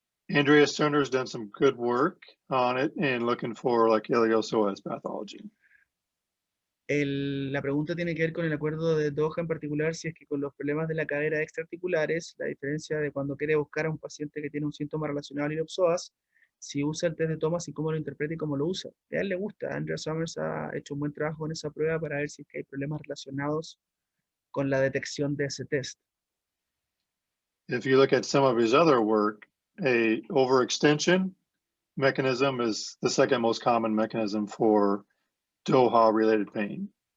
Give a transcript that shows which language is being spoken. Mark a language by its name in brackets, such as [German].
[English] Andreas Turner's done some good work on it and looking for like iliopsoas pathology. [Spanish] La pregunta tiene que ver con el acuerdo de Doha en particular, si es que con los problemas de la cadera extraarticulares, la diferencia de cuando quiere buscar a un paciente que tiene un síntoma relacionado a iliopsoas, si usa el test de Thomas y cómo lo interpreta y cómo lo usa. A él le gusta. Andrea Summers ha hecho un buen trabajo en esa prueba para ver si es que hay problemas relacionados con la detección de ese test. [English] If you look at some of his other work, a overextension mechanism is the second most common mechanism for Doha-related pain.